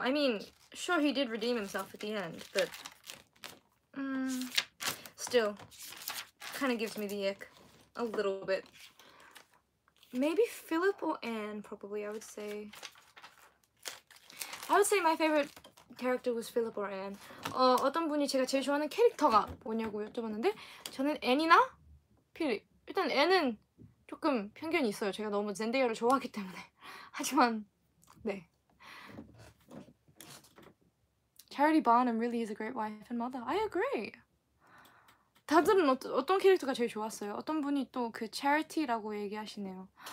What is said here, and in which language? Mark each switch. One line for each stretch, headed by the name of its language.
English: I mean, sure, he did redeem himself at the end, but still, kind of gives me the ick a little bit. Maybe Philip or Anne, probably, I would say. I would say my favorite character was Philip or Anne.
Korean: 어떤 분이 제가 제일 좋아하는 캐릭터가 뭐냐고 여쭤봤는데 저는 앤이나 필립. 일단 앤은 조금 편견이 있어요. 제가 너무 젠데이아를 좋아하기 때문에. 하지만 네.
English: Charity Barnum really is a great wife and mother. I agree.
Korean: 다들은 어떤 캐릭터가 제일 좋았어요? 어떤 분이 또 그 Charity라고 얘기하시네요.